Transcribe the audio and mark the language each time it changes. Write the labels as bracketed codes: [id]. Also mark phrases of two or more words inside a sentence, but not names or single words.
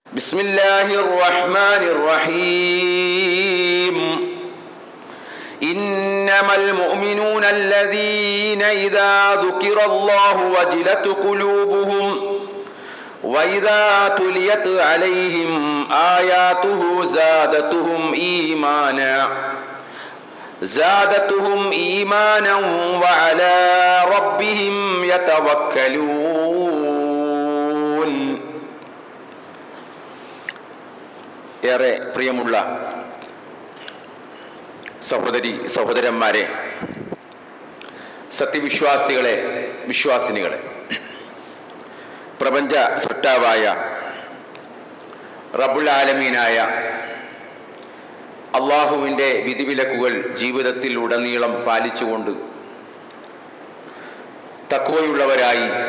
[ar] بسم الله الرحمن الرحيم إنما المؤمنون الذين إذا ذكر الله وجلت قلوبهم وإذا تليت عليهم آياته زادتهم إيمانا وعلى ربهم يتوكلون. [ml] ഏറെ പ്രിയമുള്ള സഹോദരന്മാരെ, സത്യവിശ്വാസികളെ, വിശ്വാസിനികളെ, പ്രപഞ്ച സൃഷ്ടാവായ [ar] رب العالمين [ml] അള്ളാഹുവിൻ്റെ വിധിവിലക്കുകൾ ജീവിതത്തിൽ ഉടനീളം പാലിച്ചുകൊണ്ട് തഖ്വയുള്ളവരായി